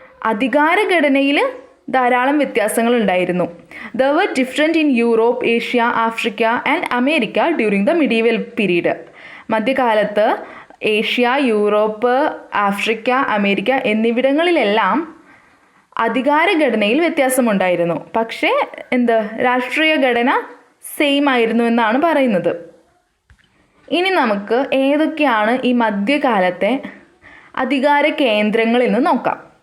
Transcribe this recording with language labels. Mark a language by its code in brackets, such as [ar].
[ml] അധികാരഘടനയിൽ ധാരാളം വ്യത്യാസങ്ങൾ ഉണ്ടായിരുന്നു. [en] There were different in Europe, Asia, Africa and America during the medieval period. [ml] മധ്യകാലത്ത് Asia, Europe, Africa, America എന്നിവിടങ്ങളിലെല്ലാം അധികാരഘടനയിൽ വ്യത്യാസമുണ്ടായിരുന്നു. പക്ഷേ രാഷ്ട്രീയ ഘടന സെയിം ആയിരുന്നു എന്നാണ് പറയുന്നത്. ഇനി നമുക്ക് ഏതൊക്കെയാണ് ഈ മധ്യകാലത്തെ അധികാര കേന്ദ്രങ്ങൾ എന്ന് നോക്കാം.